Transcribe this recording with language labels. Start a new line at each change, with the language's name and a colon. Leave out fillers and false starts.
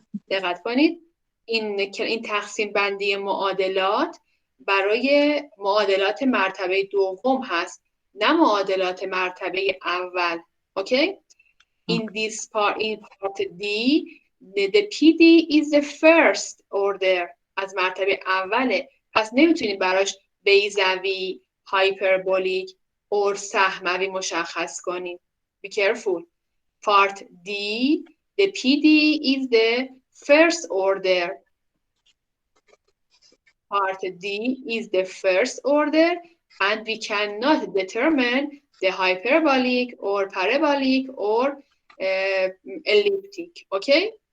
Persian: دقت کنید این تقسیم بندی معادلات برای معادلات مرتبه دوم هست، نه معادلات مرتبه اول.
English: Okay? In part D, the PD is the first order.
Persian: از مرتبه اوله. پس نمیتونیم براش بیضوی،
English: hyperbolic or
Persian: سهموی مشخص کنیم.
English: Be careful. Part D, the PD is the first order. Part D is the first order, and we cannot determine the hyperbolic or parabolic or elliptic. Okay?